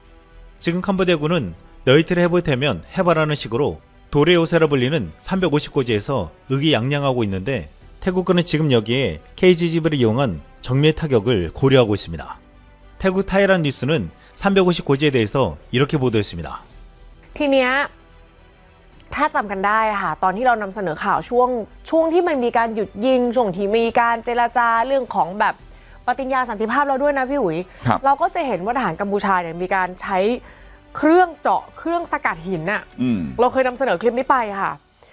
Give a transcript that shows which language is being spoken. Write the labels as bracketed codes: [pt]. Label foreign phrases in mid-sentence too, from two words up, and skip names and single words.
[ko] 지금 캄보디아군은 너희들 해볼 테면 해봐라는 식으로 돌의 요새라 불리는 350고지에서 의기양양하고 있는데 태국군은 지금 여기에 KGB를 이용한 정밀 타격을 고려하고 있습니다. 태국 타이란 뉴스는 350고지에 대해서 이렇게 보도했습니다. [th] ทีเนี้ยถ้าจำกันได้ค่ะตอนที่เรานำเสนอข่าวช่วงที่มันมีการหยุดยิงช่วงที่มีการเจรจาเรื่องของแบบปฏิญญาสันติภาพเราด้วยนะพี่อุ๋ยเราก็จะเห็นว่าทหารกัมพูชาเนี่ยมีการใช้เครื่องเจาะเครื่องสกัดหินน่ะเราเคยนำเสนอคลิปนี้ไปค่ะ